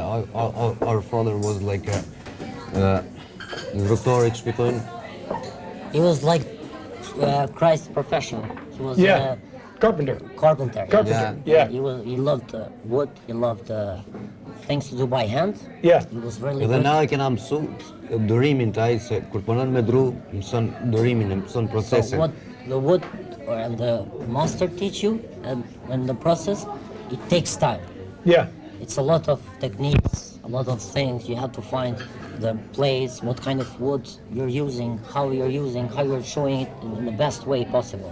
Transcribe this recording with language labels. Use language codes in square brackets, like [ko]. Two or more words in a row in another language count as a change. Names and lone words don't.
[en] our father was like a rhetorics between. He was like Christ's professional. He was carpenter. carpenter. Carpenter, yeah. He loved wood. He loved things to do by hand. Yeah. He was really Edhe good. [sq] na e kena mësu dërimin të ai se kur punon me dru mëson dërimin, mëson [en] So procesin. what the wood and the master teach you, and the process, it takes time. Yeah. It's a lot of techniques, a lot of things. You have to find the place, what kind of wood you're using, how you're showing it in the best way possible.